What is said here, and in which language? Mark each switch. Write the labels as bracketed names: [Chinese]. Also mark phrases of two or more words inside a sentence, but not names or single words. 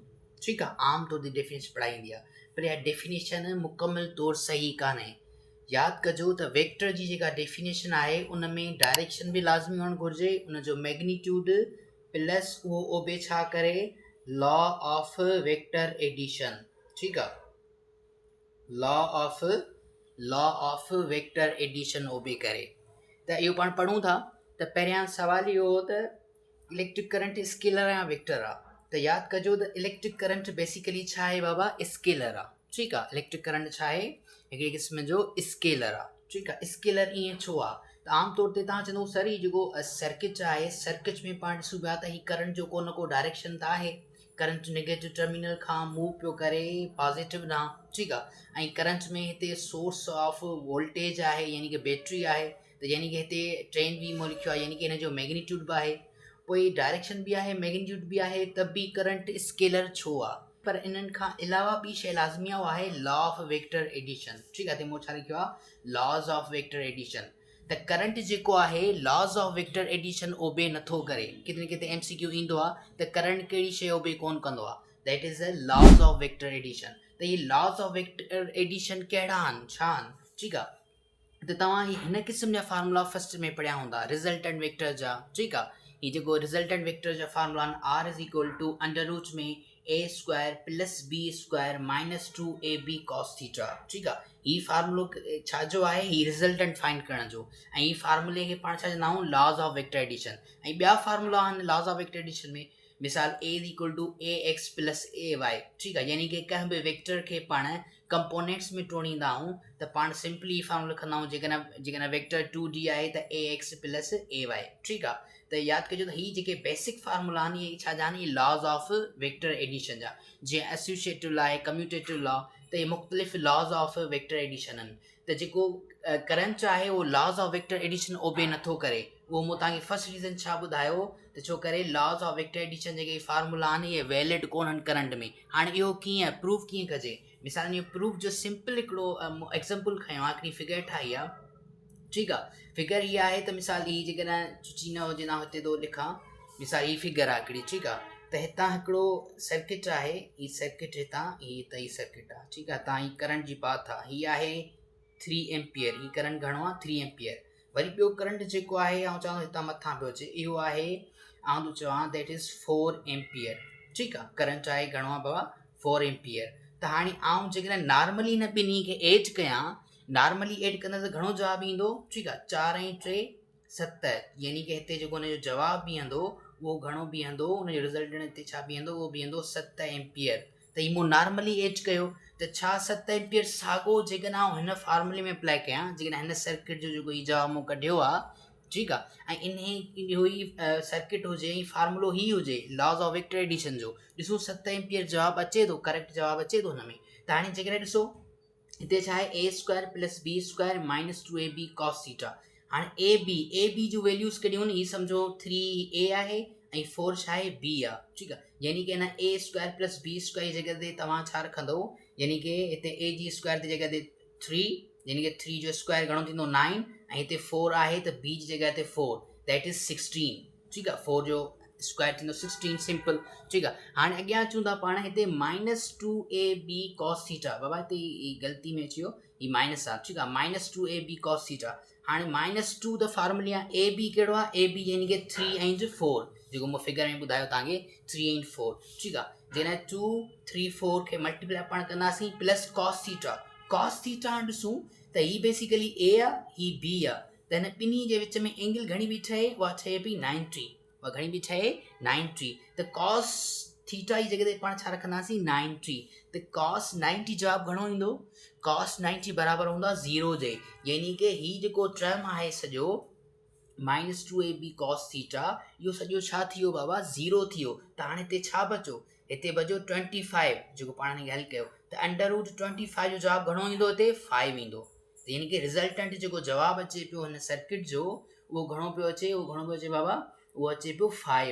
[Sindhi] ठीकु आहे, आम तौर ते डेफिनेशन पढ़ाईंदी आहे, पर इहा डेफिनेशन मुकमल तौरु सही कान्हे। यादि कजो त वेक्टर जी जेका डेफिनेशन आहे उन में डायरेक्शन बि लाज़मी हुअणु घुरिजे, उनजो [English] magnitude plus [Sindhi] उहो ओबे छा करे, [English] law of vector addition. [Sindhi] ठीकु आहे, [English] law of vector addition obey करे। [Sindhi] त इहो पाण पढ़ूं था। त पहिरियां सवाल इहो हो त [English] electric current [Sindhi] स्केलर या वेक्टर आहे। त यादि कजो त [English] electric current basically [Sindhi] छा आहे बाबा, स्केलर आहे। ठीकु आहे, [English] electric current [Sindhi] छा आहे, हिकिड़े क़िस्म जो स्केलर आहे। ठीकु आहे, स्केलर ईअं छो आहे त आम तौर ते तव्हां चवंदो सर ही जेको सर्किट आहे, सर्किट में पाण ॾिसूं पिया त ही करंट जो को न को डायरेक्शन त आहे। [English] current negative terminal [Sindhi] खां मूव पियो करे पॉज़िटिव ॾांहुं। ठीकु आहे, ऐं करंट में हिते [English] source of voltage [Sindhi] आहे, यानी कि बैटरी आहे। त यानी कि हिते ट्रेन वी मो लिखियो आहे, यानी कि हिन जो मैग्नीट्यूड बि आहे, पोइ डायरेक्शन बि आहे, मैग्नीट्यूड बि आहे, त बि करंट स्केलर छो आहे। पर इन्हनि खां अलावा ॿी शइ लाज़मी आहे, उहा आहे [English] law of vector addition. [Sindhi] ठीकु आहे, त मूं छा लिखियो आहे, [English] laws of vector addition. [Sindhi] त करंट जेको आहे [English] laws of vector addition obey [Sindhi] नथो करे। किथे न किथे MCQ ईंदो आहे त करंट कहिड़ी शइ ओबे कोन कंदो आहे, [English] that is a laws of vector addition. [Sindhi] त इहे [English] laws of vector addition [Sindhi] कहिड़ा आहिनि, छा आहिनि। ठीकु आहे, त तव्हां हिन क़िस्म जा [English] formula first [Sindhi] में पढ़िया हूंदा, [English] resultant vector [Sindhi] जा। ठीकु आहे, हीअ जेको [English] resultant vector [Sindhi] जा फार्मूला आहिनि, [English] R is equal to under root में a square plus b square minus 2ab cos theta. [Sindhi] ठीकु आहे, हीअ फार्मूलो छा जो आहे, हीअ रिज़ल्टेंट फाइंड करण जो, ऐं हीअ फार्मूले खे पाण छा चवंदा आहियूं, [English] laws of vector addition. [Sindhi] ऐं ॿिया फार्मूला आहिनि [English] laws of vector addition [Sindhi] में, मिसाल [English] a is equal to ax plus ay. [Sindhi] ठीकु आहे, यानी कि कंहिं बि वेक्टर खे पाण कंपोनेंट्स में टोड़ींदा आहियूं त पाण [English] simply formula [Sindhi] लिखंदा आहियूं, जेकॾहिं [English] vector 2D [Sindhi] आहे त [English] ax plus ay. [Sindhi] ठीकु आहे, त यादि कजो त हीअ जेके [English] basic formula [Sindhi] आहिनि इहे छा जा आहिनि, इहे [English] laws of vector addition [Sindhi] जा। जीअं [English] associative law [Sindhi] आहे, [English] commutative law, [Sindhi] त इहे मुख़्तलिफ़ [English] laws of vector addition [Sindhi] आहिनि। त जेको करंट आहे उहो [English] laws of vector addition obey [Sindhi] नथो करे, उहो मूं तव्हांखे [English] first reason [Sindhi] छा ॿुधायो त छो करे [English] laws of vector addition [Sindhi] जेके फार्मूला आहिनि इहे वैलिड कोन आहिनि करंट में। हाणे इहो कीअं प्रूफ कीअं कजे, मिसाल इहो प्रूफ जो सिंपल हिकिड़ो एग्ज़ाम्पल खयों आहे, हिकिड़ी फिगर ठाही आहे। ठीकु आहे, फिगर हीअ आहे त मिसाल हीअ जेकॾहिं चुची न हुजे, न हिते थो लिखां, मिसाल हीअ फिगर आहे हिकिड़ी। ठीकु आहे, त हितां हिकिड़ो सर्किट आहे, हीअ सर्किट हितां हीअ सर्किट आहे। ठीकु आहे, तव्हां हीअ करंट जी पाथ आहे, हीअ आहे 3 एम्पियर, हीअ करंट घणो आहे 3 एम्पियर। वरी ॿियो करंट जेको आहे आउं चवां हितां मथां पियो अचे, इहो आहे आउं थो चवां [English] that is 4 ampere. [Sindhi] ठीकु आहे, करंट आहे घणो आहे बाबा 4 एम्पियर। त हाणे आउं जेकॾहिं नॉर्मली हिन ॿिन्ही खे एड कयां, नॉर्मली एड कंदा त घणो जवाबु ईंदो। ठीकु आहे, 4 ऐं 3 7, यानी कि हिते जेको हुनजो जवाबु बीहंदो उहो घणो बीहंदो, हुनजो रिज़ल्टेंट हिते छा बीहंदो, उहो बीहंदो 7 एम्पियर। त हीअ मूं नॉर्मली एड कयो, त छा 7 एम्पियर साॻियो जेकॾहिं आउं हिन फार्मूले में अप्लाई कयां, जेकॾहिं हिन सर्किट जो जेको हीउ जवाबु मूं कढियो आहे। ठीकु आहे, ऐं इहो ई सर्किट हुजे, ऐं फार्मूलो ही हुजे [English] laws of vector addition [Sindhi] जो, ॾिसो 7 एम्पियर जवाबु अचे थो, करेक्ट जवाबु अचे थो हुन में। त हाणे जेकॾहिं ॾिसो हिते छा आहे, [English] a square plus b square minus 2ab cos theta. [Sindhi] हाणे ए बी जूं वैल्यूज़ कहिड़ियूं आहिनि, हीअ सम्झो 3a आहे ऐं 4 छा आहे, b आहे। ठीकु आहे, यानी कि हिन [English] a square plus b square [Sindhi] जी जॻह ते तव्हां छा रखंदो, यानी कि हिते ए जी स्क्वायर जी जॻह ते 3, यानी कि 3 जो स्क्वायर घणो थींदो 9, ऐं हिते 4 आहे त b जी जॻह ते 4, [English] that is 16. [Sindhi] ठीकु आहे, 4 जो स्क्वायर थींदो 16, सिंपल। ठीकु आहे, हाणे अॻियां अचूं था पाण, हिते [English] minus 2ab cos theta, [Sindhi] बाबा हिते ग़लती में अची वियो, हीअ माइनस आहे। ठीकु आहे, [English] minus 2ab cos theta. [Sindhi] हाणे माइनस 2 त फार्मूले आहे, ए बी कहिड़ो आहे, [English] a b [Sindhi] यानी कि [English] 3 and 4, [Sindhi] जेको मूं फिगर में ॿुधायो तव्हांखे [English] 3 and 4. [Sindhi] ठीकु आहे, जॾहिं 2 3 4 खे मल्टीप्लाई पाण कंदासीं [English] plus cos theta. cos theta [Sindhi] हाणे ॾिसूं त हीअ बेसिकली ए आहे, हीअ बी आहे, त हिन ॿिन्ही जे विच में एंगल घणी बि ठहे, उहा ठहे पई 90, उहा घणी बि ठहे 90। त [English] cos theta [Sindhi] जी जॻह ते पाण छा रखंदासीं, 90। त कॉस 90 जवाबु घणो ईंदो, कॉस 90 बराबरि हूंदो आहे 0 जे, यानी कि हीअ जेको टर्म आहे सॼो, [English] minus 2ab cos theta [Sindhi] इहो सॼो छा थी वियो बाबा 0 थी वियो। त हाणे हिते छा बचो, हिते बचो 25 जेको पाण ने हल कयो। त [English] under root 25 [Sindhi] जो जवाबु घणो ईंदो, हिते 5 ईंदो। त यानी कि रिज़ल्टेंट जेको जवाबु अचे पियो हिन सर्किट जो उहो घणो पियो अचे, उहो घणो पियो अचे बाबा, उहो अचे पियो 5।